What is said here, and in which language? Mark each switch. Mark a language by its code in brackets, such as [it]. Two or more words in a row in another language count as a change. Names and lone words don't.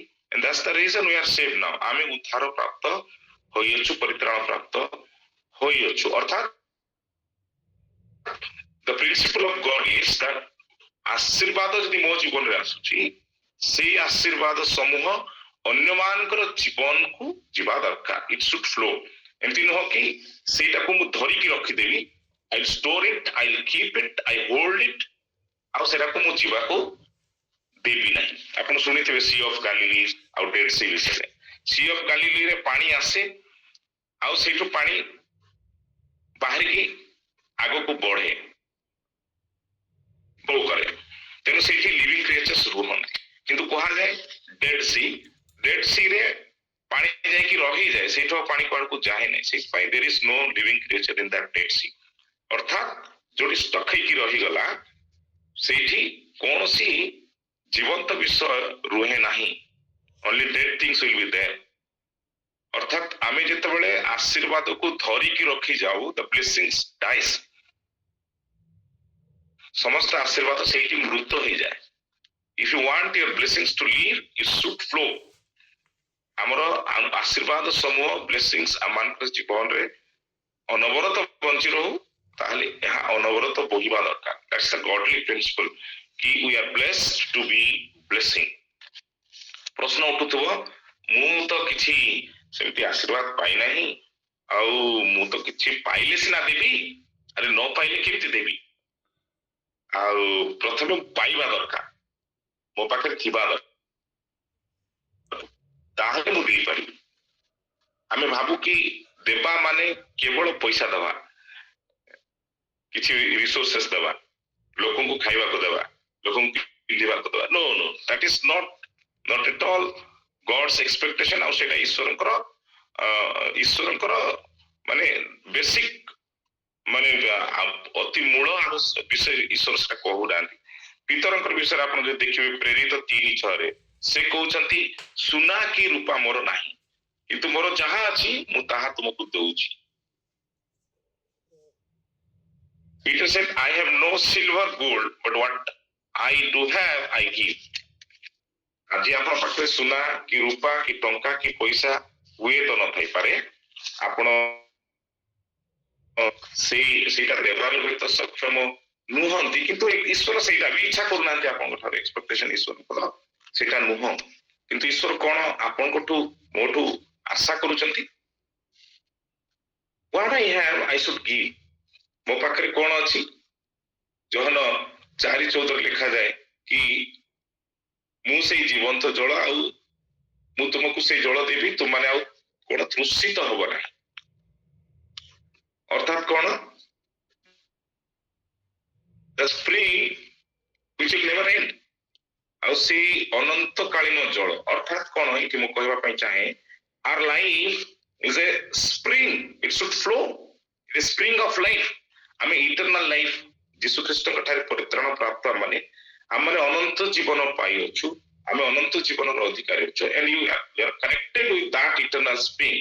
[en] and that's the reason we are saved now, [or] ଆମେ ଉଦ୍ଧାର ପ୍ରାପ୍ତ ହୋଇଅଛୁ, ପରିତ୍ରାଣ ପ୍ରାପ୍ତ ହୋଇଅଛୁ। ଅର୍ଥାତ [en] the principle of God is that [or] ଆଶୀର୍ବାଦ ଯଦି ମୋ ଜୀବନରେ ଆସୁଛି, ସେଇ ଆଶୀର୍ବାଦ ସମୂହ ଅନ୍ୟମାନଙ୍କର ଜୀବନକୁ ଯିବା ଦରକାର। [en] it should flow, [or] ଏମିତି ନୁହଁ କି ସେଇଟାକୁ ମୁଁ ଧରିକି ରଖିଦେବି, [en] I store it, I keep it, I hold it, [or] ଆଉ ସେଟାକୁ ମୁଁ ଯିବାକୁ ଦେବି ନାହିଁ। ଆପଣ ଶୁଣିଥିବେ ସି ଅଫ୍ ଗାଲିଲି ଆଉ ଡେଡ୍ ସି ବିଷୟରେ। ସି ଅଫ୍ ଗାଲିଲିରେ ପାଣି ଆସେ ଆଉ ସେଇଠୁ ପାଣି ବାହାରିକି ଆଗକୁ ବଢେ, ଗ୍ରୋ କରେ, ତେଣୁ ସେଇଠି [en] living creatures [or] ରୁହନ୍ତି। କିନ୍ତୁ କୁହାଯାଏ ଡେଡ୍ ସି ରେ ପାଣି ଯାଇକି ରହିଯାଏ, ସେଇଠୁ ପାଣି କୁଆଡକୁ ଯାଏ ନାହିଁ, ସେଇଥିପାଇଁ [en] there is no living creature in that dead sea। [or] ଅର୍ଥାତ ଯୋଉଠି ଷ୍ଟକ୍ ହେଇକି ରହିଗଲା ସେଇଠି କୌଣସି ଜୀବନ୍ତ ବିଷୟ ରୁହେ ନାହିଁ, [en] only dead things will be there। [or] ଅର୍ଥାତ ଆମେ ଯେତେବେଳେ ଆଶୀର୍ବାଦକୁ ଧରିକି ରଖିଯାଉ, [en] the blessings dies, [or] ସମସ୍ତ ଆଶୀର୍ବାଦ ସେଇଠି ମୃତ ହେଇଯାଏ। [en] if you want your blessings to leave, it should flow. [or] ଆମର ଆଶୀର୍ବାଦ ସମୂହ ବ୍ଲେସିଂସ୍ ଆମମାନଙ୍କ ଜୀବନରେ ଅନବରତ ବଞ୍ଚି ରହୁ, ତାହେଲେ ଏହା ଅନବରତ ବୋହିବା ଦରକାର। [en] That's the godly principle କି we are blessed to be blessing। [or] ପ୍ରଶ୍ନ ଉଠୁଥିବ, ମୁଁ ତ କିଛି ସେମିତି ଆଶୀର୍ବାଦ ପାଇନାହିଁ, ଆଉ ମୁଁ ତ କିଛି ପାଇଲେ ସିନା ଦେବି, ଆରେ ନ ପାଇଲେ କେମିତି ଦେବି? ଆଉ ପ୍ରଥମେ ପାଇବା ଦରକାର, ମୋ ପାଖରେ ଥିବା ଦରକାର, ତାହେଲେ ମୁଁ ଦେଇପାରିବି। ଆମେ ଭାବୁ କି ଦେବା ମାନେ କେବଳ ପଇସା ଦେବା, କିଛି ରିସୋର୍ସେସ୍ ଦେବା, ଲୋକଙ୍କୁ ଖାଇବାକୁ ଦେବା, ଲୋକଙ୍କୁ ପିନ୍ଧିବାକୁ ଦେବା। [en] no no, that is not at all God's expectation। [or] ଆଉ ସେଇଟା ଈଶ୍ୱରଙ୍କର ମାନେ ବେସିକ ମାନେ ଅତି ମୂଳ ବିଷୟ ଈଶ୍ୱର ସେଟା କହୁନାହାନ୍ତି। ପିତରଙ୍କର ବିଷୟରେ ଆପଣ ଯଦି ଦେଖିବେ ପ୍ରେରିତ 3:6 ସେ କହୁଛନ୍ତି, ସୁନା କି ରୂପା ମୋର ନାହିଁ, କିନ୍ତୁ ମୋର ଯାହା ଅଛି ମୁଁ ତାହା ତୁମକୁ ଦଉଛି। [en] Peter said, I have no silver gold, but what I do have I give। [or] ଆଜି ଆପଣ ପାଖରେ ସୁନା କି ରୂପା କି ଟଙ୍କା କି ପଇସା ହୁଏ ତ ନଥାଇପାରେ, ଆପଣ ସେଇଟା ଦେବାରେ ହୁଏତ ସକ୍ଷମ ନୁହନ୍ତି, କିନ୍ତୁ ଈଶ୍ୱର ସେଇଟା ବି ଇଚ୍ଛା କରୁନାହାନ୍ତି ଆପଣଙ୍କ ଠାରୁ। ଏକ୍ସପେକ୍ଟେସନ ଈଶ୍ୱରଙ୍କର ସେଇଟା ନୁହଁ, କିନ୍ତୁ ଈଶ୍ୱର କଣ ଆପଣଙ୍କଠୁ ମୋଠୁ ଆଶା କରୁଛନ୍ତି? [en] What I have I should give। [or] ମୋ ପାଖରେ କଣ ଅଛି? ଯୋହନ 4:14 ଲେଖାଯାଏ କି ମୁଁ ସେଇ ଜୀବନ୍ତ ଜଳ, ଆଉ ମୁଁ ତୁମକୁ ସେଇ ଜଳ ଦେବି, ତୁମମାନେ ଆଉ କଣ ତୃଷିତ ହବ ନାହିଁ। ଅର୍ଥାତ୍ କଣ? [en] The spring which will never end। [or] ଆଉ ସେଇ ଅନନ୍ତକାଳୀନ ଜଳ ଅର୍ଥାତ୍ କଣ ଏଠି ମୁଁ କହିବା ପାଇଁ ଚାହେଁ, [en] our life is a spring, it should flow, it is spring of life। [or] ଆମେ [en] eternal life [or] ଯୀଶୁ ଖ୍ରୀଷ୍ଟଙ୍କ ଠାରେ ପରିତ୍ରାଣ ପ୍ରାପ୍ତ ମାନେ ଆମେ ଅନନ୍ତ ଜୀବନ ପାଇଅଛୁ, ଆମେ ଅନନ୍ତ ଜୀବନର ଅଧିକାରୀ ଅଛୁ, [en] and you are connected with that eternal spring।